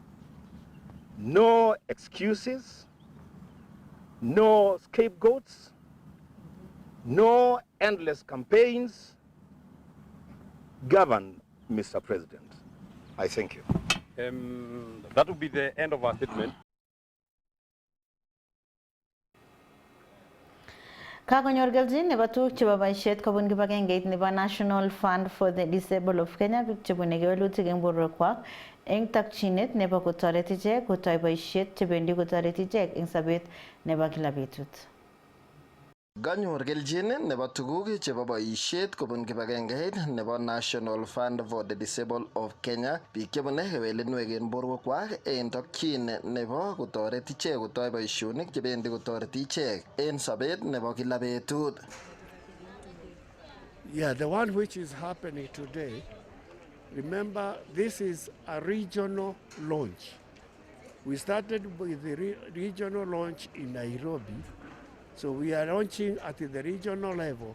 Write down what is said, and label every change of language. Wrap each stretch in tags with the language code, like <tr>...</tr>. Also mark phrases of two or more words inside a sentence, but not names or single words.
<en>No excuses, no scapegoats, no endless campaigns. Govern, Mr. President. I thank you. That will be the end of our statement.</en> <kln>Kakonyor keljin nebo tuguk chebo boisiet kobun kibagengeit nebo National Fund for the Disabled of Kenya biik chebune kewelutik eng borwekwak eng takchinet nebo kotoret ichek kotoi boisiet chebendi kotoret ichek eng sobet nebo kila betut. Ganyor keljin nebo tuguk chebo boisiet kobun kibagengeit nebo National Fund for the Disabled of Kenya biik chebune kewelinwek eng borwekwak eng takchin nebo kotoret ichek kotoi boisionik chebendi kotoreti ichek eng sobet nebo kila betut.</kln> <en>Yeah, the one which is happening today, remember this is a regional launch. We started with the regional launch in Nairobi. So we are launching at the regional level.</en>